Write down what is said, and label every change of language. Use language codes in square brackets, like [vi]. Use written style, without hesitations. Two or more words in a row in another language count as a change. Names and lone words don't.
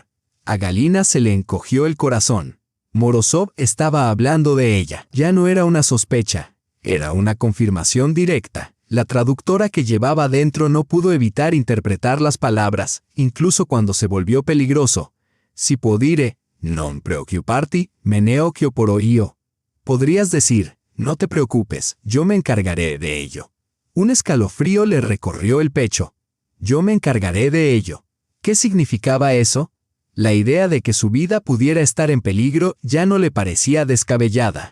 [es] A Galina se le encogió el corazón. Morozov estaba hablando de ella. Ya no era una sospecha. Era una confirmación directa. La traductora que llevaba dentro no pudo evitar interpretar las palabras, incluso cuando se volvió peligroso. [it] Si può dire, non preoccuparti, me ne occuperò io. [es] Podrías decir, no te preocupes, yo me encargaré de ello. Un escalofrío le recorrió el pecho. Yo me encargaré de ello. ¿Qué significaba eso? La idea de que su vida pudiera estar en peligro ya no le parecía descabellada.